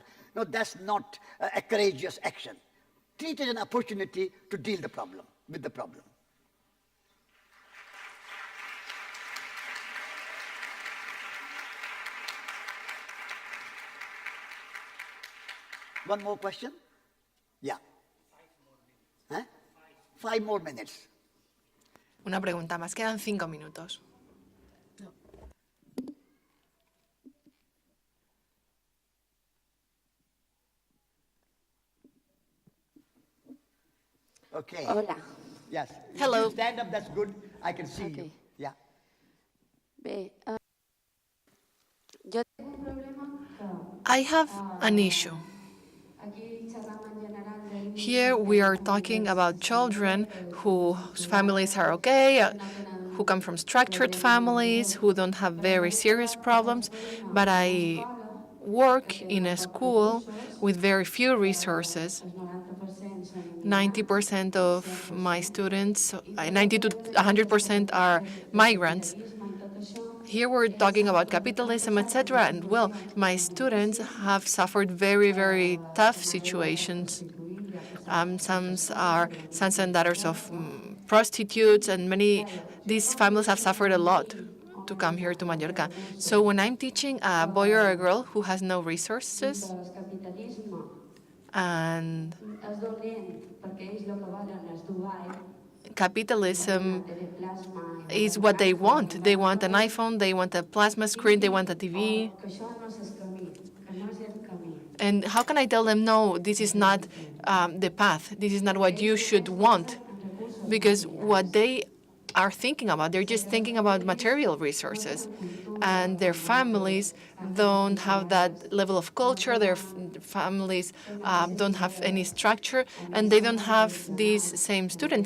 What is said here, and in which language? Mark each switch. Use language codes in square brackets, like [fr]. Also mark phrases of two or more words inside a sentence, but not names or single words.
[en] No, that's not a courageous action. Treat it an opportunity to deal with the problem. One more question? Yeah. 5 more minutes. [es] Una pregunta más. Quedan 5 minutos. [en] Okay. [es] Hola. [en] Yes. Hello. If you stand up, that's good. I can see you. Okay. Yeah. [ca] Bé, jo tinc un problema que [en] I have an issue. [ca] aquí xerram en general de [en] Here we are talking about children whose families are okay, who come from structured families, who don't have very serious problems, but I work in a school with very few resources. [ca] el 90% són [en] 90% of my students, 90 to 100% are migrants. [ca] capitalisme i tot això. [en] Here we're talking about capitalism, etc. And well, my students have suffered very, very tough situations. Some are sons and daughters of prostitutes, and these families have suffered a lot to come here to Mallorca. So when I'm teaching a boy or a girl who has no resources, [ca] El capitalisme [en] and [ca] és dolent perquè ells el que volen és Dubai, [en] capitalism [ca] teleplasma, [en] is what they want. They want an iPhone, they want a plasma screen, they want a TV. [ca] que això no és el camí, que no és el camí. [en] And how can I tell them, no, this is not the path, this is not what you should want? Because what they are thinking about, they're just thinking about material resources. And their families don't have that level of culture, their families don't have any structure, and they don't have these same students.